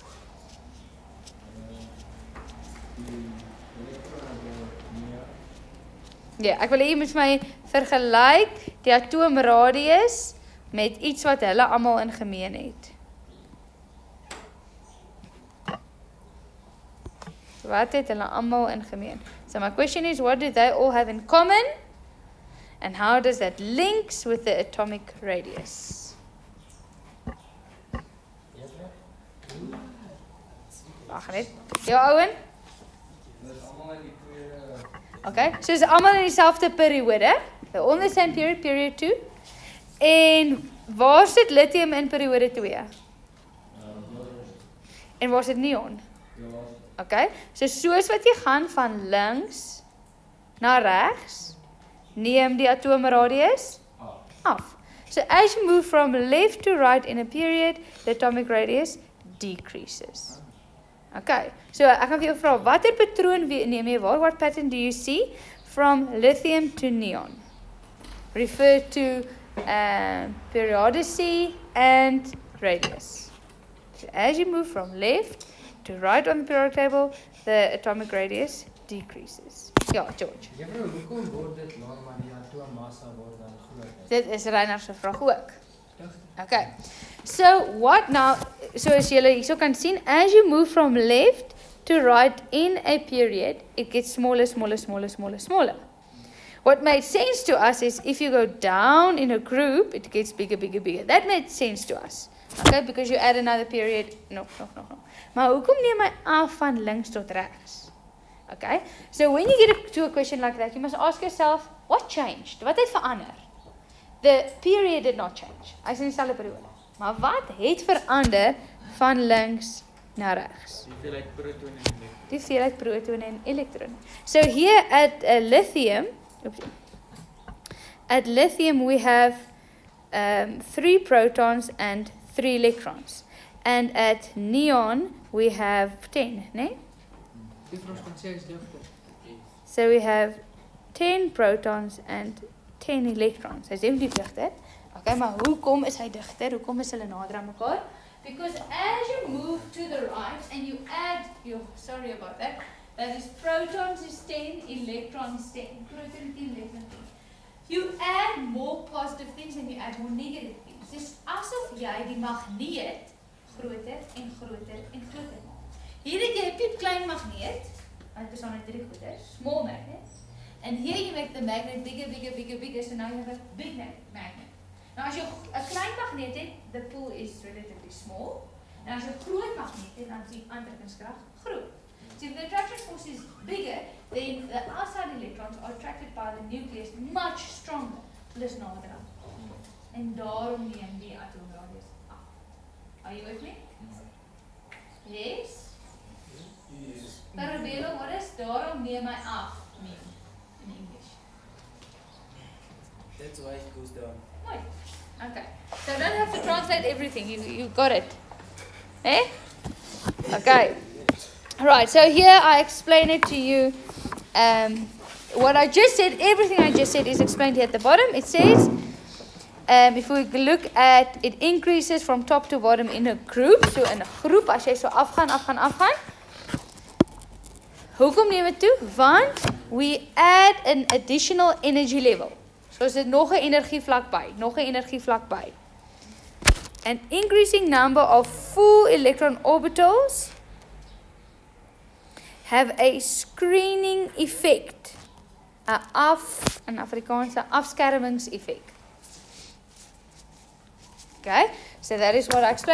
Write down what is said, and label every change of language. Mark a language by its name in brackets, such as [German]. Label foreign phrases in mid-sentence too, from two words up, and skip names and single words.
[Afrikaans] Ja, ek wil hê jy moet my vergelyk die atoomradius met iets wat hulle almal in gemeen het. Wat het hulle almal in gemeen? [English] So my question is, what do they all have in common? And how does that links with the atomic radius? [Afrikaans] Wag net. Ja, Owen? Okay, so is almal in dieselfde periode. [English] They're all in the same period, period 2. [Afrikaans] En waar sit lithium in periode 2? En waar sit neon? Okay, so soos wat jy gaan van links na regs, neem die atoomradius af. [English] So as you move from left to right in a period, the atomic radius decreases. [Afrikaans] Okay, so ek gaan vir jou vra, watter patroon neem jy waar? [English] What pattern do you see from lithium to neon? Refer to periodicity and radius. So as you move from left to right on the periodic table, the atomic radius decreases. Ja, George. [Afrikaans] Juffrou, hoekom word dit langer maar die atoommassa word dan groter? Dit is Reiner se vraag ook. [English] Okay. So what now? So [Afrikaans] as julle hierso kan sien, [English] as you move from left to right in a period, it gets smaller. What made sense to us is if you go down in a group, it gets bigger. That made sense to us. Okay, because you add another period. No. [Afrikaans] Maar hoekom neem hy af van links tot regs? [English] Okay, so when you get to a question like that, you must ask yourself, what changed? [Afrikaans] Wat het verander? [English] The period did not change. [Afrikaans] Hy is in dieselfde periode. Maar wat het verander van links na regs? Die hoeveelheid protone en elektrone. [English] So here at lithium we have 3 protons and 3 electrons. And at neon we have 10, né? So we have 10 protons and 10 electrons. [Afrikaans] Hy is definitief digter. Okay, maar hoekom is hy digter? Hoekom is hulle nader aan mekaar? [English] Because as you move to the right and you add sorry about that. That is protons is 10, electrons 10. Proton 10, electron 10. You add more positive things and you add more negative things. [Afrikaans] Dis asof jy die magneet groter en groter maak. Hier het jy 'n piepklein magneet, want dit is aan 3 goeder, [English] small magnet. And here you make the magnet bigger, so now you have a big magnet. [Afrikaans] Nou as jy 'n klein magneet het, [English] the pole is relatively small. [Afrikaans] En as jy 'n groot magneet het, dan is die aantrekkingskrag groot. [English] So if the attraction force is bigger, the outside electrons are attracted by the nucleus much stronger. [Afrikaans] Plus nader. En daarom neem die atoomradius af. [English] Are you with me? Yes? Yes. Parabelo, what is [Afrikaans] daarom neem hy af [English] mean in English? That's why it goes down. Right. Okay. So don't have to translate everything. You got it. Eh? Okay. Right. So here I explain it to you. What I just said, everything I just said is explained here at the bottom. It says, if we look at, it increases from top to bottom in a group. So in a [Afrikaans] groep, as jy so afgaan. Hoekom neem dit toe? [English] Want we add an additional energy level. [Afrikaans] So is dit nog 'n energievlak by. [English] An increasing number of full electron orbitals have a screening effect. [Afrikaans] 'n Afrikaanse afskermingseffek. [English] Okay, so that is what I explained.